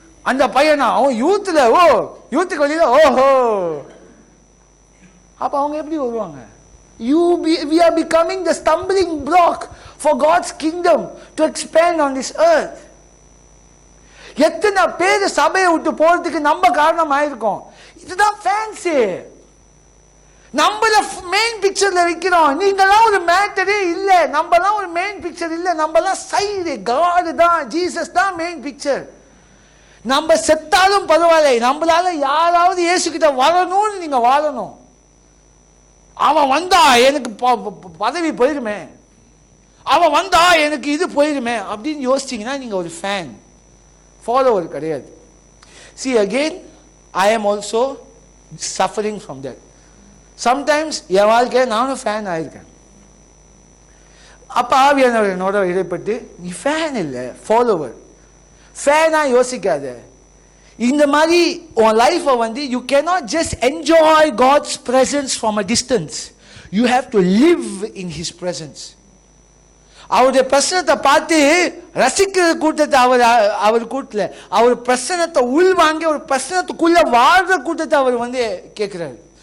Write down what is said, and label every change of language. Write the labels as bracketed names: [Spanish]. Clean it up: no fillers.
[Tamil] அந்த பையனா அவன் யூத்ல, யூத்துக்கு வெளியில ஓஹோ, அப்ப அவங்க எப்படி வருவாங்க? [English] We are becoming the stumbling block for God's kingdom to expand on this earth. [Tamil] எத்தனை பேர் சபையை விட்டு போறதுக்கு நம்ம காரணம் ஆயிருக்கோம். இதுதான் ஃபேன்சி. நம்மள மெயின் பிக்சர்ல வைக்கிறோம். நீங்களாம் ஒரு மேட்டரே இல்ல, நம்மலாம் ஒரு மெயின் பிக்சர் இல்ல, நம்மலாம் சைடு. காட் தான், ஜீசஸ் தான் மெயின் பிக்சர். நம்ம செத்தாலும் பரவாயில்லை, நம்மளால யாராவது இயேசு கிட்ட வரணும்னு நீங்க வாழணும். அவன் வந்தா எனக்கு பதவி போயிருமே, அவன் வந்தா எனக்கு இது போயிருமே அப்படின்னு யோசிச்சீங்கன்னா நீங்க ஒரு ஃபேன், ஃபாலோவர் கிடையாது. [English] See again, I am also suffering from that. Sometimes [Tamil] என் வாழ்க்கையை நானும் ஃபேன் ஆயிருக்கேன். அப்ப ஆவியானவர் என்னோட இடைப்பட்டு, நீ ஃபேன் இல்லை, ஃபாலோவர். ஃபேனா யோசிக்காத. இந்த மாதிரி உன் லைஃபை வந்து [English] You cannot just enjoy God's presence from a distance. You have to live in his presence. [Tamil] அவருடைய பிரசனத்தை பார்த்து ரசிக்கிற கூட்டத்தை அவர் கூட்டல, அவர் பிரசனத்தை உள்வாங்கி ஒரு பிரசனத்துக்குள்ள வாழ்ற கூட்டத்தை அவர் வந்து கேட்கிறாரு.